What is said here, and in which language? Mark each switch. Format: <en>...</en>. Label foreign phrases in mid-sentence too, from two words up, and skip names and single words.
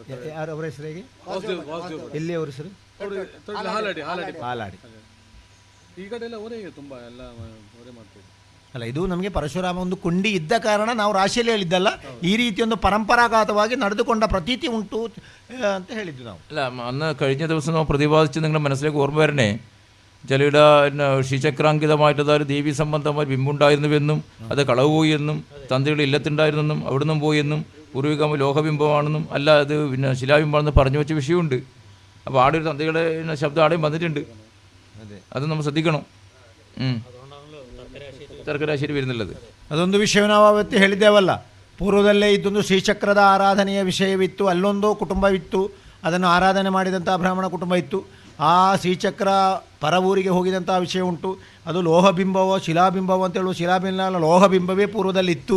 <kn>ಯಾರು ಅವರ ಹೆಸರು? ಹೇಗೆ? ಎಲ್ಲಿ ಅವರ ಹೆಸರು? ಹಾಲಾಡಿ. ಈ ಕಡೆ ಎಲ್ಲ ಅವರೇ ತುಂಬ ಎಲ್ಲ ಅವರೇ ಮಾಡ್ತಾರೆ. ಅಲ್ಲ, ಇದು ನಮಗೆ ಪರಶುರಾಮ ಒಂದು ಕೊಂಡಿ ಇದ್ದ ಕಾರಣ ನಾವು ರಾಶಿಯಲ್ಲಿ ಹೇಳಿದ್ದಲ್ಲ, ಈ ರೀತಿ ಒಂದು ಪರಂಪರಾಗತವಾಗಿ ನಡೆದುಕೊಂಡ ಪ್ರತೀತಿ ಉಂಟು ಅಂತ ಹೇಳಿದ್ದು ನಾವು.</kn> <ml>അല്ല, അന്ന് കഴിഞ്ഞ ദിവസം നമ്മൾ പ്രതിപാദിച്ച് നിങ്ങളുടെ മനസ്സിലേക്ക് ഓർമ്മ വരണേ, ചിലയുടെ ശ്രീചക്രാങ്കിതമായിട്ടുള്ള ഒരു ദേവീ സംബന്ധമായ ബിംബുണ്ടായിരുന്നുവെന്നും അത് കളവ് പോയി എന്നും തന്ത്രിയുടെ ഇല്ലത്തുണ്ടായിരുന്നെന്നും അവിടുന്നും പോയെന്നും പൂർവിക ലോഹബിംബമാണെന്നും അല്ല അത് പിന്നെ ശിലാബിംബമാണെന്ന് പറഞ്ഞു വെച്ച വിഷയമുണ്ട്. അപ്പോൾ ആടെ ഒരു തന്ത്രിയുടെ ശബ്ദം ആടെയും വന്നിട്ടുണ്ട്, അത് നമ്മൾ ശ്രദ്ധിക്കണം. ತರ್ಕರಾಶಿಯಲ್ಲಿ വരുന്നുള്ളത്</ml> <kn>ಅದೊಂದು ವಿಷಯ ನಾವು ಅವತ್ತು ಹೇಳಿದ್ದೇವಲ್ಲ, ಪೂರ್ವದಲ್ಲೇ ಇದ್ದೊಂದು ಶ್ರೀಚಕ್ರದ ಆರಾಧನೆಯ ವಿಷಯವಿತ್ತು, ಅಲ್ಲೊಂದು ಕುಟುಂಬವಿತ್ತು, ಅದನ್ನು ಆರಾಧನೆ ಮಾಡಿದಂಥ ಬ್ರಾಹ್ಮಣ ಕುಟುಂಬ ಇತ್ತು. ಆ ಶ್ರೀಚಕ್ರ ಪರವೂರಿಗೆ ಹೋಗಿದಂಥ ವಿಷಯ ಉಂಟು. ಅದು ಲೋಹಬಿಂಬವೋ ಶಿಲಾಬಿಂಬವೋ ಅಂತ ಹೇಳುವ ಶಿಲಾಬಿಂಬ ಲೋಹಬಿಂಬವೇ ಪೂರ್ವದಲ್ಲಿತ್ತು.</kn>